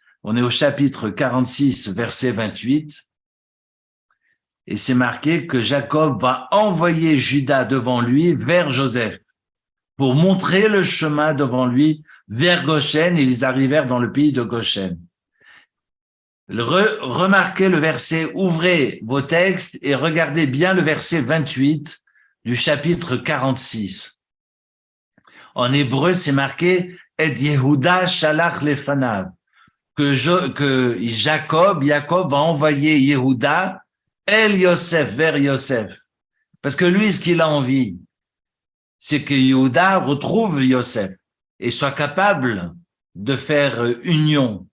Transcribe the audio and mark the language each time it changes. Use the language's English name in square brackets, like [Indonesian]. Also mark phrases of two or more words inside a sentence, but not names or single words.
[French] On est au chapitre 46, verset 28, et c'est marqué que Jacob va envoyer Juda devant lui vers Joseph pour montrer le chemin devant lui vers Goshen, et ils arrivèrent dans le pays de Goshen. Remarquez le verset, ouvrez vos textes et regardez bien le verset 28 du chapitre 46. En hébreu, c'est marqué « Et [Hebrew] יהודה שלח לפניו [French] » que Jacob va envoyer [Hebrew] יהודה אל יוסף, [French] vers Yosef. Parce que lui, ce qu'il a envie, c'est que Yehuda retrouve Yosef et soit capable de faire union.